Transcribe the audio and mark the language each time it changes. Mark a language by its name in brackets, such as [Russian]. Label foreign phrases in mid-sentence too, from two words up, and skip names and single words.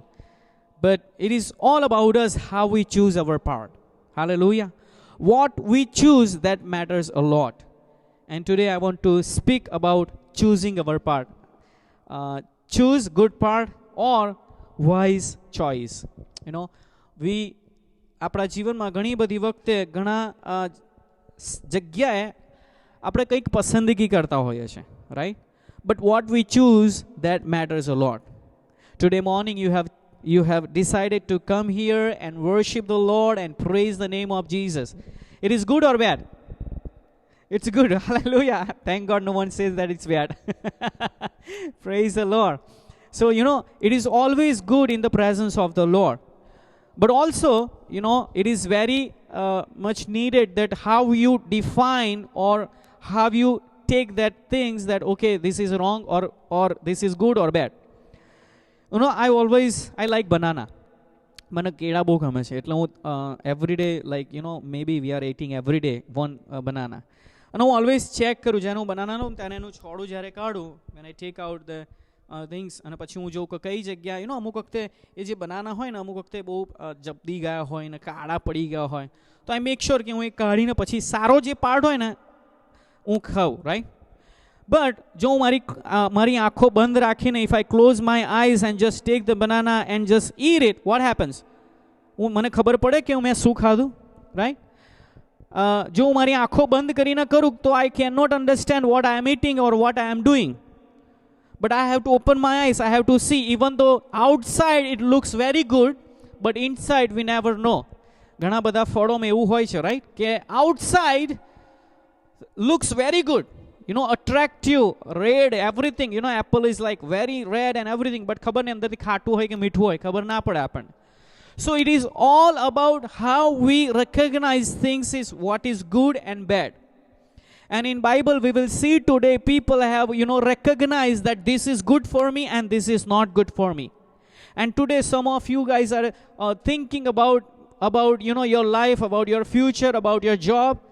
[English] But it is all about us, how we choose our part. Hallelujah. What we choose, that matters a lot. And today I want to speak about choosing our part. Choose good part or wise choice. [Gujarati] We આપણા જીવનમાં ઘણી બધી વખતે ઘણા જગ્યાએ આપણે કંઈક પસંદગી કરતા હોઈએ છીએ, [English] right? But what we choose, that matters a lot. Today morning you have decided to come here and worship the Lord and praise the name of Jesus. It is good or bad? It's good. Hallelujah. Thank God no one says that it's bad. Praise the Lord. So, it is always good in the presence of the Lord. But also, it is very much needed that how you define or how you take that things that, okay, this is wrong or this is good or bad. I like banana. [Gujarati] મને કેળા બહુ ગમે છે, એટલે હું [English] everyday like maybe we are eating everyday one banana. [Gujarati] અને હું [English] always check [Gujarati] કરું જ્યારે હું બનાના લઉં ત્યારે એનું છોડું જ્યારે કાઢું, [English] when I take out the things, [Gujarati] અને પછી હું જોઉં કે કઈ જગ્યા અમુક વખતે એ જે બનાના હોય ને અમુક વખતે બહુ જબદી ગયા હોય ને કાળા પડી ગયા હોય, તો [English] I make sure [Gujarati] કે હું એ કાઢીને પછી સારો જે પાર્ટ હોય ને હું ખાઉં, રાઈટ? [English] but [Gujarati] જો હું મારી આંખો બંધ રાખીને [English] if I close my eyes and just take the banana and just eat it, what happens? [Gujarati] મને ખબર પડે કે મેં શું ખાધું, રાઈટ? [English] જો હું મારી આંખો બંધ કરીને કરું તો I can not understand what I am eating or what I am doing. But I have to open my eyes. I have to see. Even though outside it looks very good, but inside we never know. [Gujarati] ઘણા બધા ફળોમાં એવું હોય છે, રાઈટ? [English] કે outside looks very good, attractive, red, everything. Apple is like very red and everything, but [Gujarati] ખબર નહીં અંદરથી ખાટું હોય કે મીઠું હોય, ખબર ના પડે આપણને. [English] So it is all about how we recognize things is what is good and bad. And in Bible we will see today people have recognized that this is good for me and this is not good for me. And today some of you guys are thinking about your life, about your future, about your job.